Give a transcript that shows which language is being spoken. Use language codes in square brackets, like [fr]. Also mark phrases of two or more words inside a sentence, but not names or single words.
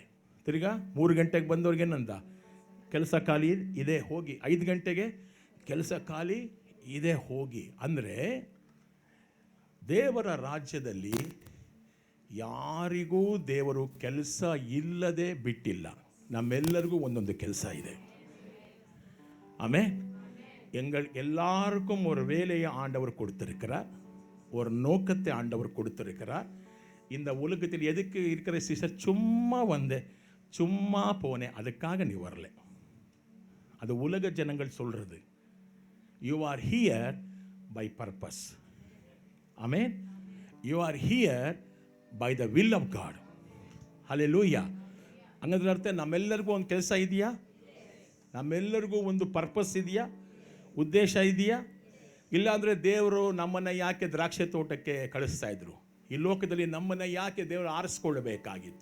[kn] ತಿರ್ಗಾ 3 ಗಂಟೆಗೆ ಬಂದವ್ರಿಗೆ ಏನಂದ? ಕೆಲಸ ಖಾಲಿ ಇದೆ, ಹೋಗಿ. 5 ಗಂಟೆಗೆ ಕೆಲಸ ಖಾಲಿ ಇದೆ, ಹೋಗಿ. ಅಂದರೆ ದೇವರ ರಾಜ್ಯದಲ್ಲಿ ಯಾರಿಗೂ ದೇವರು ಕೆಲಸ ಇಲ್ಲದೆ ಬಿಟ್ಟಿಲ್ಲ. ನಮ್ಮೆಲ್ಲರಿಗೂ ಒಂದೊಂದು ಕೆಲಸ ಇದೆ. [ta] எல்லாருக்கும் ஒரு வேலையை ஆண்டவர் கொடுத்திருக்கிறார். ஒரு நோக்கத்தை ஆண்டவர் கொடுத்திருக்கிறார். இந்த உலகத்தில் எதுக்கு இருக்கிற சிஸ்டர்? சும்மா வந்தேன், சும்மா போனேன், அதுக்காக நீ வரல. அது உலக ஜனங்கள் சொல்றது. [en] You are here by purpose. ஆமென். You are here by the will of God. [kn] ಹಲ್ಲೆಲೂಯಾ. ಹಂಗಂದ್ರೆ ಅರ್ಥ ನಮ್ಮೆಲ್ಲರಿಗೂ ಒಂದು ಕೆಲಸ ಇದೆಯಾ? ನಮ್ಮೆಲ್ಲರಿಗೂ ಒಂದು ಪರ್ಪಸ್ ಇದೆಯಾ? ಉದ್ದೇಶ ಇದೆಯಾ? ಇಲ್ಲಾಂದರೆ ದೇವರು ನಮ್ಮನ್ನು ಯಾಕೆ ದ್ರಾಕ್ಷಿ ತೋಟಕ್ಕೆ ಕಳಿಸ್ತಾ ಇದ್ರು? ಈ ಲೋಕದಲ್ಲಿ ನಮ್ಮನ್ನು ಯಾಕೆ ದೇವರು ಆರಿಸ್ಕೊಳ್ಬೇಕಾಗಿತ್ತು?